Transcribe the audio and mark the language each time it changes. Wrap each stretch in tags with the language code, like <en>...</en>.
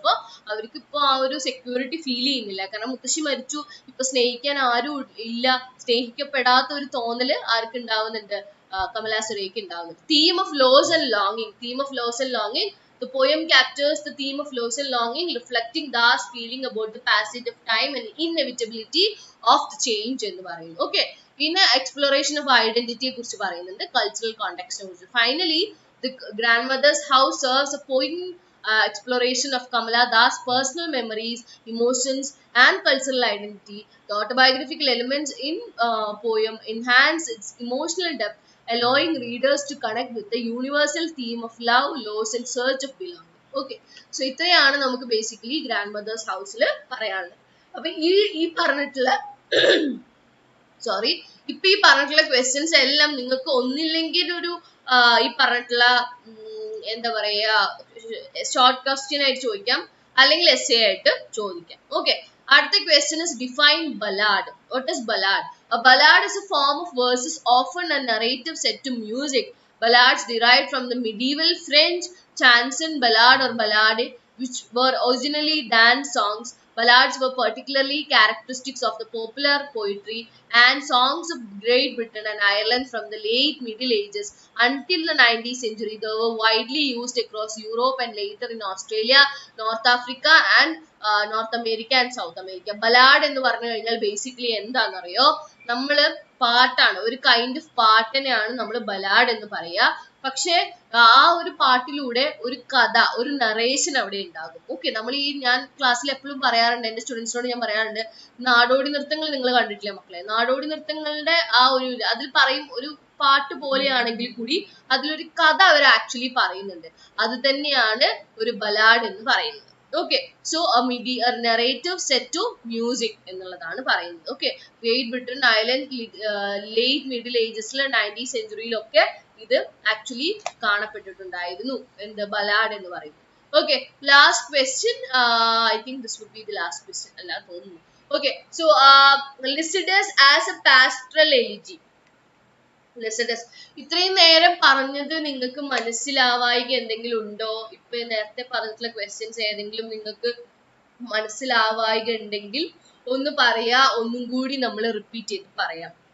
<ml>അപ്പൊ അവർക്ക് ഇപ്പൊ ആ ഒരു സെക്യൂരിറ്റി ഫീൽ ചെയ്യുന്നില്ല, കാരണം മുത്തശ്ശി മരിച്ചു, ഇപ്പൊ സ്നേഹിക്കാൻ ആരും ഇല്ല, സ്നേഹിക്കപ്പെടാത്ത ഒരു തോന്നല് ആർക്ക് ഉണ്ടാവുന്നുണ്ട്, കമല സുരയ്യക്ക് ഉണ്ടാവുന്നുണ്ട്.</ml> <en>Theme of loss and longing. The poem captures the theme of loss and longing, reflecting thus feeling about the passage of time and inevitability of the change</en> <ml>എന്ന് പറയുന്നു.</ml> <en>Okay, പിന്നെ exploration of identity</en> <ml>കുറിച്ച് പറയുന്നുണ്ട്,</ml> <en>cultural context കുറിച്ച്. Finally, the grandmother's house serves a poignant exploration of Kamala Das' personal memories, emotions and cultural identity. The autobiographical elements in poem enhance its emotional depth, allowing readers to connect with the universal theme of love, loss and search of belonging.</en> <ml>Okay, so ഇത്രയാണ് നമുക്ക് basically grand mothers ഹൗസിൽ പറയാനുള്ളത്. അപ്പൊ ഈ പറഞ്ഞിട്ടുള്ള ഇപ്പൊ ഈ പറഞ്ഞിട്ടുള്ള ക്വസ്റ്റ്യൻസ് എല്ലാം നിങ്ങൾക്ക് ഒന്നില്ലെങ്കിൽ ഒരു ഈ പറഞ്ഞിട്ടുള്ള എന്താ പറയാ ഷോർട്ട് ക്വസ്റ്റ്യൻ ആയിട്ട് ചോദിക്കാം, അല്ലെങ്കിൽ എസ്സേ ആയിട്ട് ചോദിക്കാം.</ml> <en>Okay, അടുത്ത question is define ballad. What is ballad? A ballad is a form of verses, often a narrative set to music. Ballads derived from the medieval French chanson ballad or ballade, which were originally dance songs. Ballads were particularly characteristics of the popular poetry and songs of Great Britain and Ireland from the late Middle Ages until the 19th century. They were widely used across Europe and later in Australia, North Africa and North America and South America.</en> <ml>Ballad എന്ന് പറഞ്ഞു കഴിഞ്ഞാൽ basically എന്താണെന്നറിയോ, നമ്മള് പാട്ടാണ്, ഒരു kind of പാട്ടിനെയാണ് നമ്മൾ ballad എന്ന് പറയുക. പക്ഷെ ആ ഒരു പാട്ടിലൂടെ ഒരു കഥ, ഒരു നറേഷൻ അവിടെ ഉണ്ടാകും. ഓക്കെ, നമ്മൾ ഞാൻ ക്ലാസ്സിൽ എപ്പോഴും പറയാറുണ്ട്, എന്റെ സ്റ്റുഡൻസിനോട് ഞാൻ പറയാറുണ്ട്, നാടോടി നൃത്തങ്ങൾ നിങ്ങൾ കണ്ടിട്ടില്ലേ മക്കളെ? നാടോടി നൃത്തങ്ങളുടെ ആ ഒരു അതിൽ പറയും, ഒരു പാട്ട് പോലെയാണെങ്കിൽ കൂടി അതിലൊരു കഥ അവർ ആക്ച്വലി പറയുന്നുണ്ട്. അത് തന്നെയാണ് ഒരു ബലാഡ് എന്ന് പറയുന്നത്.</ml> <en>Okay, so a narrative set to music</en> <ml>എന്നുള്ളതാണ് പറയുന്നത്. Okay, Great Britain, Ireland, late Middle Ages, 19th century ഒക്കെ ഇത് ആക്ച്വലി കാണപ്പെട്ടിട്ടുണ്ടായിരുന്നു, എന്ത് ബലാഡ് എന്ന് പറയുന്നത്.</ml> <en>Okay, last question. I think this would be the last question</en> <ml>അല്ല തോന്നുന്നു.</ml> <en>Okay, so Lycidas as a pastoral elegy.</en> <ml>Lycidas, ഇത്രയും നേരം പറഞ്ഞത് നിങ്ങൾക്ക് മനസ്സിലാവായിക എന്തെങ്കിലും ഉണ്ടോ? ഇപ്പൊ നേരത്തെ പറഞ്ഞിട്ടുള്ള ക്വസ്റ്റ്യൻസ് ഏതെങ്കിലും നിങ്ങൾക്ക് മനസ്സിലാവായിക ഉണ്ടെങ്കിൽ ഒന്ന് പറയാ, ഒന്നും കൂടി നമ്മൾ റിപ്പീറ്റ് ചെയ്ത് പറയാം.</ml>